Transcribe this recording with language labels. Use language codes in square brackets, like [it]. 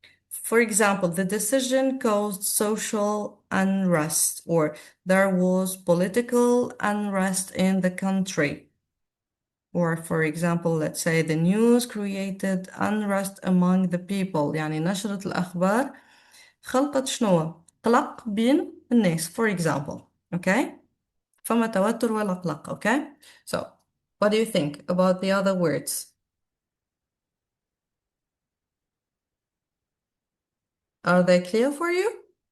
[en] For example, the decision caused social unrest, or there was political unrest in the country. Or for example, let's say the news created unrest among the people. [ar] يعني نشرة الأخبار خلقت شنو؟ قلق بين الناس. [en] For example, okay? [ar] فما توتر ولا قلق. [en] okay? So, what do you think about the other words? Are they clear for you?